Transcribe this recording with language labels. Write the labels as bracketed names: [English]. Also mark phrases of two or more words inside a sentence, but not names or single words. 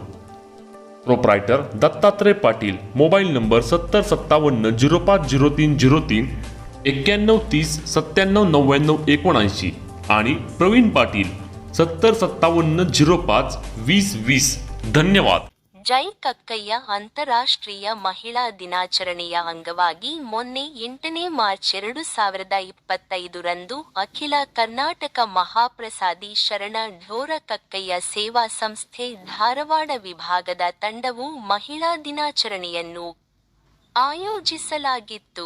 [Marathi] प्रोप्रायटर दत्तात्रय पाटील. मोबाईल नंबर 7057050303, 9130979979 आणि प्रवीण पाटील 7057052020. धन्यवाद. [Kannada] ಜೈ ಕಕ್ಕಯ್ಯ. ಅಂತಾರಾಷ್ಟ್ರೀಯ ಮಹಿಳಾ ದಿನಾಚರಣೆಯ ಅಂಗವಾಗಿ ಮೊನ್ನೆ 8ನೇ ಮಾರ್ಚ್ 2025 ಅಖಿಲ ಕರ್ನಾಟಕ ಮಹಾಪ್ರಸಾದಿ ಶರಣ ಢೋರ ಕಕ್ಕಯ್ಯ ಸೇವಾ ಸಂಸ್ಥೆ ಧಾರವಾಡ ವಿಭಾಗದ ತಂಡವು ಮಹಿಳಾ ದಿನಾಚರಣೆಯನ್ನು ಆಯೋಜಿಸಲಾಗಿತ್ತು.